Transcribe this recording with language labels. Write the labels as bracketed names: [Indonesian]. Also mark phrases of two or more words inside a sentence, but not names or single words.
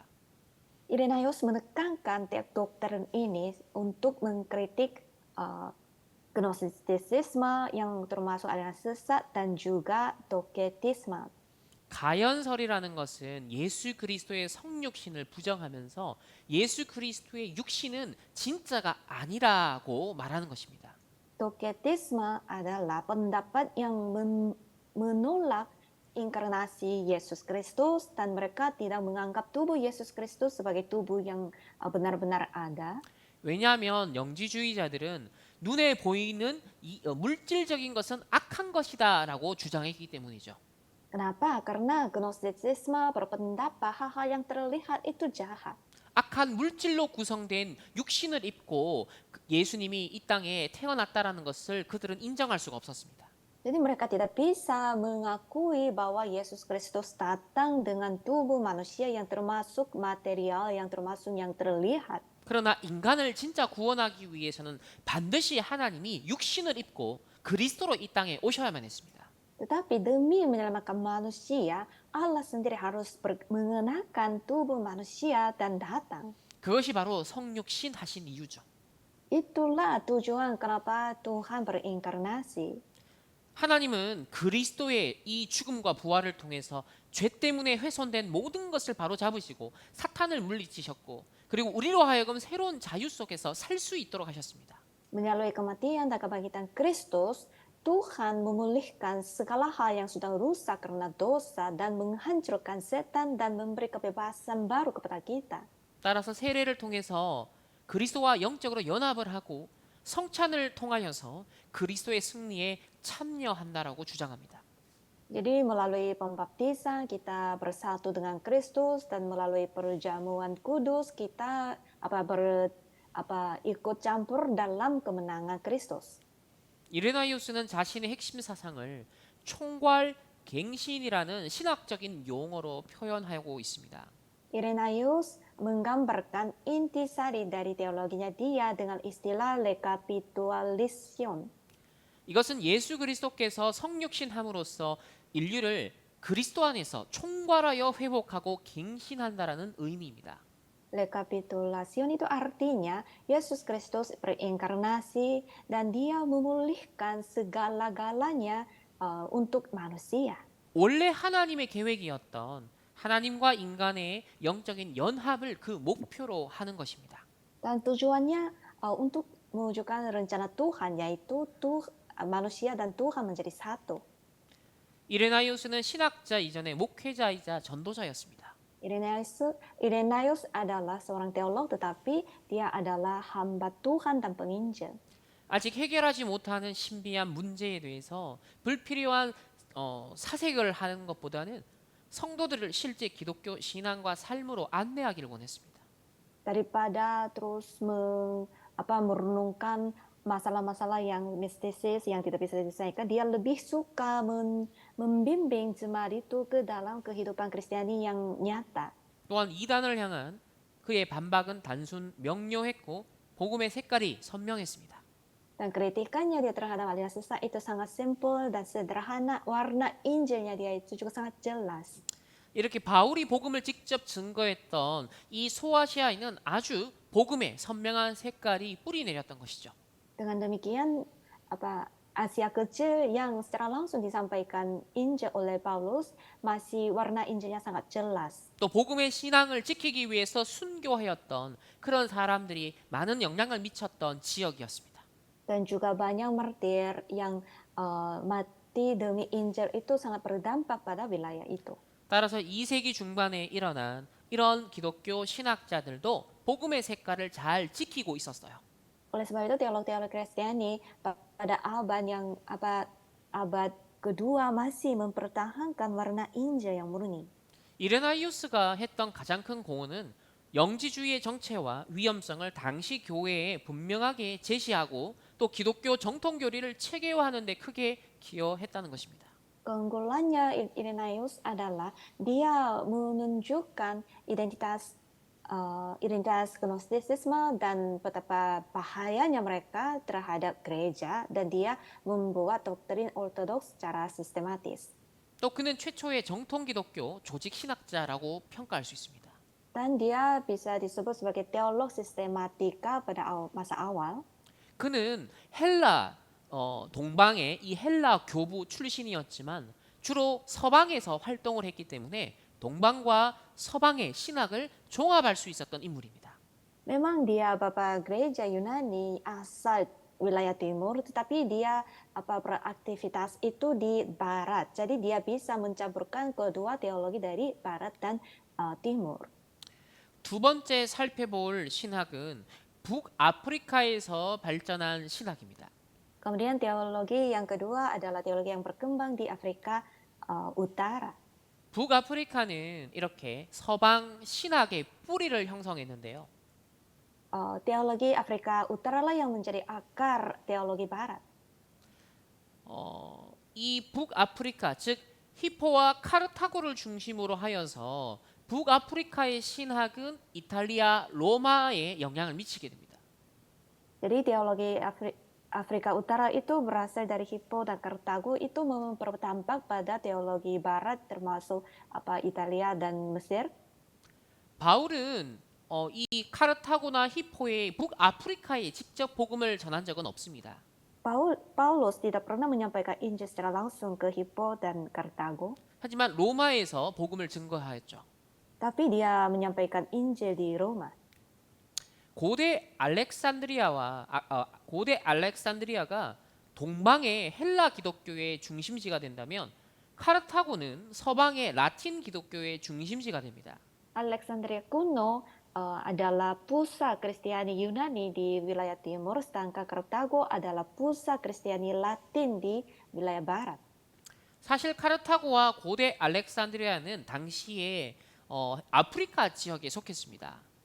[Indonesian] Irenaeus menekankan doktrin ini untuk mengkritik uh, gnostisisme yang termasuk aliran sesat dan juga doketisme. [Korean] 가연설이라는 것은 예수 그리스도의 성육신을 부정하면서 예수 그리스도의 육신은 진짜가 아니라고 말하는 것입니다. [Indonesian] Doketisme adalah pendapat yang menolak inkarnasi Yesus Kristus dan mereka tidak menganggap tubuh Yesus Kristus sebagai tubuh yang benar-benar ada. [Korean] 왜냐하면 영지주의자들은 눈에 보이는 물질적인 것은 악한 것이다라고 주장했기 때문이죠. [Indonesian] Kenapa? Karena Gnostisisme berpendapat hal-hal yang terlihat itu jahat. [Korean] 악한 물질로 구성된 육신을 입고 예수님이 이 땅에 태어났다라는 것을 그들은 인정할 수가 없었습니다. [Indonesian] Jadi mereka tidak bisa mengakui bahwa Yesus Kristus datang dengan tubuh manusia yang termasuk material, yang termasuk yang terlihat. [Korean] 그러나 인간을 진짜 구원하기 위해서는 반드시 하나님이 육신을 입고 그리스도로 이 땅에 오셔야만 했습니다. [Indonesian] Tetapi demi menyelamatkan manusia, Allah sendiri harus mengenakan tubuh manusia dan datang. [Korean] 그것이 바로 성육신 하신 이유죠. [Indonesian] Itulah tujuan kenapa Tuhan berinkarnasi. [Korean] 하나님은 그리스도의 이 죽음과 부활을 통해서 죄 때문에 훼손된 모든 것을 바로 잡으시고 사탄을 물리치셨고 그리고 우리로 하여금 새로운 자유 속에서 살 수 있도록 하셨습니다. [Indonesian] Melalui kematian dan kebangkitan Kristus, Tuhan memulihkan segala hal yang sudah rusak karena dosa dan menghancurkan setan dan memberi kebebasan baru kepada kita. [Korean] 따라서 세례를 통해서 그리스도와 영적으로 연합을 하고 성찬을 통하여서 그리스도의 승리에 참여한다라고 주장합니다. [Indonesian] Jadi melalui pembaptisan kita bersatu dengan Kristus dan melalui perjamuan kudus kita ikut campur dalam kemenangan Kristus. [Korean] 이레나이오스는 자신의 핵심 사상을 총괄 갱신이라는 신학적인 용어로 표현하고 있습니다. [Indonesian] Irenaeus menggambarkan intisari dari teologinya dia dengan istilah recapitulation. [Korean] 이것은 예수 그리스도께서 성육신함으로써 인류를 그리스도 안에서 총괄하여 회복하고 갱신한다라는 의미입니다. [Indonesian] Recapitulation itu artinya Yesus Kristus berinkarnasi dan dia memulihkan segala-galanya untuk manusia. [Korean] 원래 하나님의 계획이었던 하나님과 인간의 영적인 연합을 그 목표로 하는 것입니다. [Indonesian] Dan tujuannya untuk mewujudkan rencana Tuhan yaitu manusia dan Tuhan menjadi satu. [Korean] 이레나이오스는 신학자 이전에 목회자이자 전도자였습니다. [Indonesian] Irenaeus adalah seorang teolog tetapi dia adalah hamba Tuhan dan penginjil. [Korean] 아직 해결하지 못하는 신비한 문제에 대해서 불필요한 사색을 하는 것보다는 성도들을 실제 기독교 신앙과 삶으로 안내하기를 원했습니다. [Indonesian] Daripada terus merenungkan masalah-masalah yang mistisis yang tidak bisa diselesaikan, dia lebih suka membimbing jemaat itu ke dalam kehidupan Kristiani yang nyata. [Korean] 또한 이단을 향한 그의 반박은 단순 명료했고 복음의 색깔이 선명했습니다. [Indonesian] Dan kritikannya dia terhadap aliran sesat itu sangat simpel dan sederhana. Warna Injilnya dia itu juga sangat jelas. [Korean] 이렇게 바울이 복음을 직접 증거했던 이 소아시아에는 아주 복음의 선명한 색깔이 뿌리 내렸던 것이죠. [Indonesian] Dengan demikian, Asia Kecil yang secara langsung disampaikan Injil oleh Paulus masih warna Injilnya sangat jelas. [Korean] 또 복음의 신앙을 지키기 위해서 순교하였던 그런 사람들이 많은 영향을 미쳤던 지역이었습니다. [Indonesian] Dan juga banyak martir yang mati demi Injil itu sangat berdampak pada wilayah itu. [Korean] 따라서 2세기 중반에 일어난 이런 기독교 신학자들도 복음의 색깔을 잘 지키고 있었어요. [Indonesian] Oleh sebab itu teolog-teolog Kristiani pada abad kedua masih mempertahankan warna Injil yang murni. [Korean] 이레나이우스가 했던 가장 큰 공헌은 영지주의의 정체와 위험성을 당시 교회에 분명하게 제시하고 또 기독교 정통 교리를 체계화하는 데 크게 기여했다는 것입니다. [Indonesian] Keunggulannya Irenaeus adalah dia menunjukkan identitas Gnostisisme dan betapa bahayanya mereka terhadap gereja dan dia membuat doktrin ortodoks secara sistematis. [Korean] 또 그는 최초의 정통 기독교 조직 신학자라고 평가할 수 있습니다. [Indonesian] Dan dia bisa disebut sebagai teolog sistematika pada masa awal. [Korean] 그는 헬라 동방의 이 헬라 교부 출신이었지만 주로 서방에서 활동을 했기 때문에 동방과 서방의 신학을 종합할 수 있었던 인물입니다. [Indonesian] Memang dia Bapak gereja Yunani asal wilayah timur, tetapi dia beraktivitas itu di barat. Jadi dia bisa mencampurkan kedua teologi dari barat dan timur. [Korean] 두 번째 살펴볼 신학은 북아프리카에서 발전한 신학입니다. [Indonesian] Kemudian teologi yang kedua adalah teologi yang berkembang di Afrika Utara. [Korean] 북아프리카는 이렇게 서방 신학의 뿌리를 형성했는데요. [Indonesian] Teologi Afrika Utara lah yang menjadi akar teologi barat. [Korean] 이 북아프리카 즉 히포와 카르타고를 중심으로 하여서 북아프리카의 신학은 이탈리아 로마에 영향을 미치게 됩니다. [Indonesian] Jadi teologi Afrika Utara itu berasal dari Hippo dan Kartago itu mempertampak pada teologi barat termasuk Italia dan Mesir. [Korean] 바울은 이 카르타고나 히포의 북아프리카에 직접 복음을 전한 적은 없습니다. [Indonesian] Paulus tidak pernah menyampaikan Injil secara langsung ke Hippo dan Kartago, [Korean] 하지만 로마에서 복음을 증거하였죠. [Indonesian] tapi dia menyampaikan Injil di Roma. [Korean] 고대 알렉산드리아가 동방의 헬라 기독교의 중심지가 된다면 카르타고는 서방의 라틴 기독교의 중심지가 됩니다. [Indonesian] Alexandria kuno adalah pusat Kristiani Yunani di wilayah timur, sedangkan Kartago adalah pusat Kristiani Latin di wilayah barat. [Korean] 사실 카르타고와 고대 알렉산드리아는 당시에 아프리카 지역에 속했습니다.